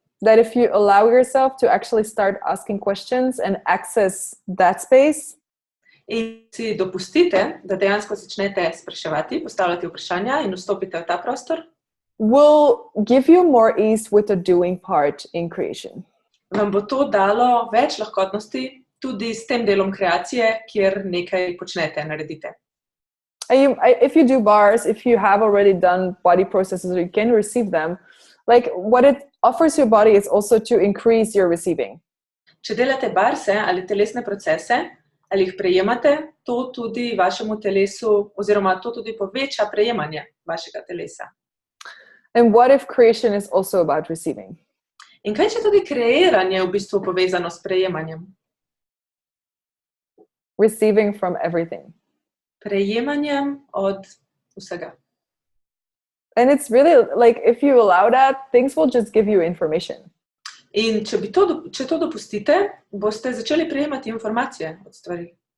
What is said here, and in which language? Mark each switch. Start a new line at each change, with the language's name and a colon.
English: That if you allow yourself to actually start asking questions and access that space,
Slovenian: In si dopustite, da dejansko začnete spraševati, postavljati vprašanja in vstopite v ta prostor,
English: will give you more ease with the doing part in creation.
Slovenian: vam bo to dalo več lahkotnosti tudi s tem delom kreacije, kjer nekaj počnete, naredite.
English: If you do bars, if you have already done body processes or you can receive them, like what it offers your body is also to increase your receiving.
Slovenian: Če delate barse ali telesne procese, ali jih prejemate, to tudi vašemu telesu, oziroma to tudi poveča prejemanje vašega telesa.
English: And what if creation is also about receiving?
Slovenian: In kaj če tudi kreiranje v bistvu povezano s prejemanjem?
English: Receiving from everything.
Slovenian: Prejemanjem od vsega.
English: And it's really like, if you allow that, things will just give you information.
Slovenian: In če to dopustite, boste začeli prejemati informacije od stvari.